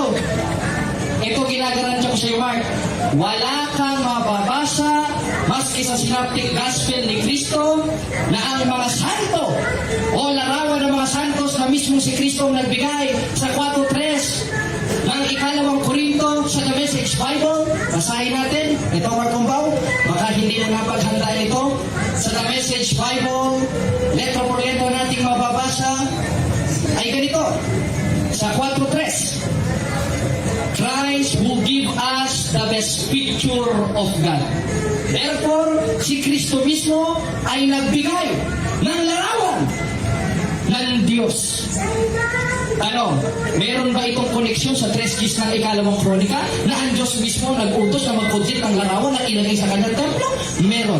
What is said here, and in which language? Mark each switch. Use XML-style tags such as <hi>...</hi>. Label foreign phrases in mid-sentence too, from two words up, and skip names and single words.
<tl>Ito ginagarantiya ko sa iyo, Mark. Wala kang mababasa maski sa</tl> <en>Synoptic Gospel</en> <tl>ni Kristo na ang mga santo o larawan ng mga santos na mismo si Kristo ang nagbigay sa 4.3 ng ikalawang Korinto sa The Message Bible. Basahin natin. Ito, Mark Umpaw. Baka hindi mo napaghandaan ito. Sa The Message Bible,</tl> <es>letra por letra</es> <tl>nating mababasa ay ganito. Sa 4.3,</tl> <en>Christ will give us the best picture of God. Therefore,</en> <tl>si Kristo mismo ay nagbigay ng larawan ng Diyos. Meron ba itong koneksyon sa 3 Gs ng ikalawang kronika na ang Diyos mismo nag-utos na mag-project ng larawan at ilagay sa kanyang templo? Meron.</tl>